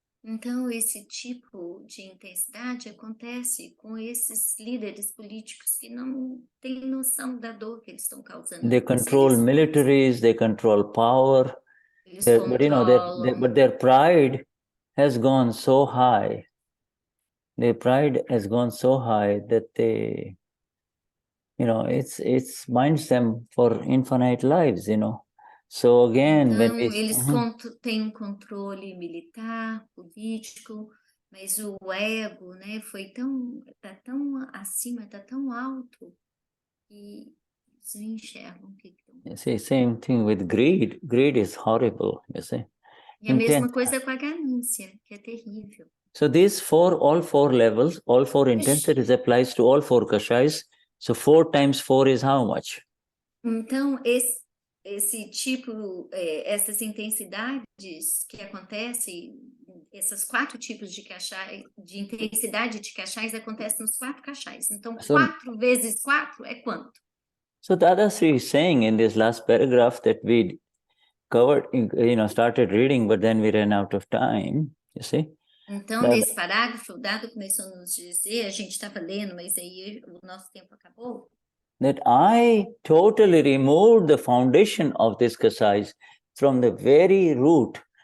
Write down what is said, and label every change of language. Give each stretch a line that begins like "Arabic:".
Portuguese: Então, esse tipo de intensidade acontece com esses líderes políticos que não têm noção da dor que eles estão causando.
English: They control militaries, they control power, but their pride has gone so high. Their pride has gone so high that they, it's binds them for infinite lives, So again,
Portuguese: então, eles têm controle militar, político, mas o ego, né, tá tão acima, tá tão alto que eles não enxergam o que estão.
English: You see, same thing with greed. Greed is horrible, you see.
Portuguese: E a mesma coisa com a ganância, que é terrível.
English: So all four levels, all four intensities applies to all four kashayas. So 4 times 4 is how much?
Portuguese: Então, esse tipo, essas intensidades que acontecem, esses 4 tipos de kashaya, de intensidade de kashayas acontecem nos 4 kashayas. Então, 4 vezes 4 é quanto?
English: So Dadashri is saying in this last paragraph that we covered, started reading, but then we ran out of time, you see.
Portuguese: Então, nesse parágrafo, o Dado começou a nos dizer, a gente estava lendo, mas aí o nosso tempo acabou.
English: That I totally removed the foundation of this kashayas from the very root.